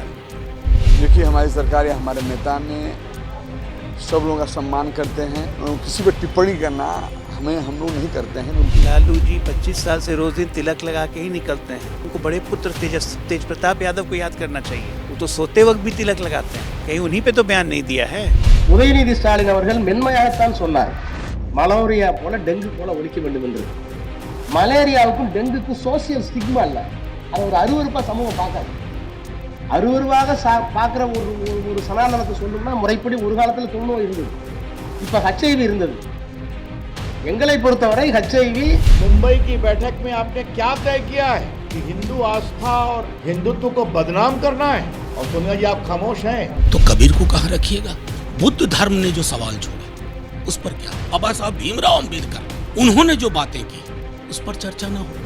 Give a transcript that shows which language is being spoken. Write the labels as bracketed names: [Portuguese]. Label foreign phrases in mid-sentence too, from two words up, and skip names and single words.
[Hindi] देखिए, हमारी सरकार या हमारे नेता ने सब लोगों का सम्मान करते हैं, किसी पर टिप्पणी करना हम लोग नहीं करते हैं। लालू जी 25 साल से रोज दिन तिलक लगा के ही निकलते हैं। उनको बड़े पुत्र तेज प्रताप यादव को याद करना चाहिए। वो तो सोते वक्त भी तिलक लगाते हैं, कहीं उन्हीं पे तो बयान नहीं दिया है। [Tamil] உதயநிதி ஸ்டாலின் அவர்கள் மென்மையாகத்தான் சொன்னார், மலேரியா போல டெங்கு போல ஒழிக்க வேண்டும் என்று. மலேரியாவுக்கும் டெங்குக்கும் [English] social stigma [Tamil] இல்லை, அது ஒரு அருவருப்பா சமூகம் பார்க்காது. அருவருவாக பார்க்குற ஒரு சனாதனத்தை சொல்லணும்னா முறைப்படி ஒரு காலத்தில் தொழுநோய் இருந்தது, இப்போ HIV இருந்தது. எங்களை பொறுத்தவரை HIV [Hindi] मुंबई की बैठक में आपने क्या तय किया है कि हिंदू आस्था और हिंदुत्व को बदनाम करना है, और सोनिया जी आप खामोश हैं। तो कबीर को कहाँ रखिएगा? बुद्ध धर्म ने जो सवाल छोड़े उस पर क्या? बाबा साहब भीमराव अंबेडकर, उन्होंने जो बातें की उस पर चर्चा न हो।